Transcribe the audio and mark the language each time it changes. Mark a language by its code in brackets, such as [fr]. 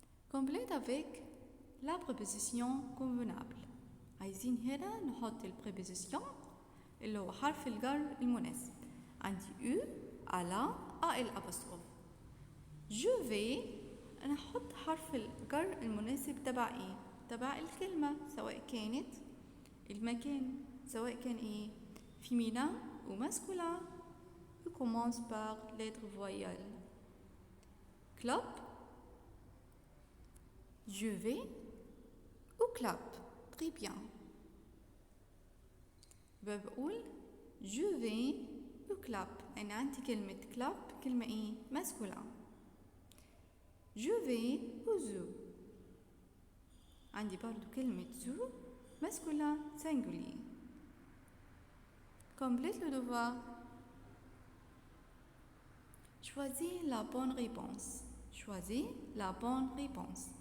[fr] Complète avec la préposition convenable. [ar] عايزين هنا نحط البريبوزيسيون اللي هو حرف الجر المناسب. عندي على الابوستروف. جو في نحط حرف الجر المناسب تبع تبع الكلمة، سواء كانت المكان، سواء كان [fr] féminin ou masculin. On commence par lettre voyelle. Club. Je vais au club. Très bien. [ar] بقول [fr] je vais au club. [ar] أنا عندي كلمة club كلمة masculin. [fr] Je vais au zoo. [ar] عندي برضو كلمة zoo masculin singulier. [fr] Complète le devoir. Choisis la bonne réponse. Choisis la bonne réponse.